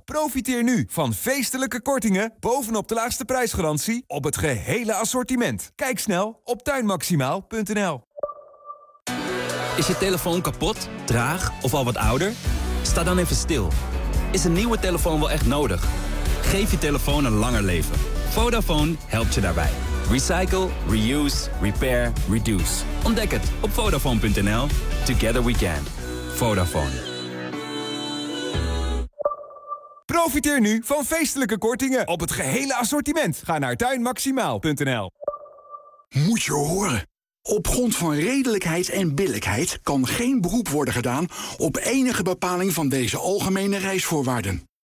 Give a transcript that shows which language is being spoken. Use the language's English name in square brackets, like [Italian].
[Dutch] Profiteer nu van feestelijke kortingen bovenop de laagste prijsgarantie op het gehele assortiment. Kijk snel op tuinmaximaal.nl. Is je telefoon kapot, traag of al wat ouder? Sta dan even stil. Is een nieuwe telefoon wel echt nodig? Geef je telefoon een langer leven. Vodafone helpt je daarbij. [English] Recycle, reuse, repair, reduce. [Dutch] Ontdek het op Vodafone.nl. [English] Together we can. Vodafone. [Dutch] Profiteer nu van feestelijke kortingen op het gehele assortiment. Ga naar tuinmaximaal.nl. Moet je horen. Op grond van redelijkheid en billijkheid kan geen beroep worden gedaan op enige bepaling van deze algemene reisvoorwaarden.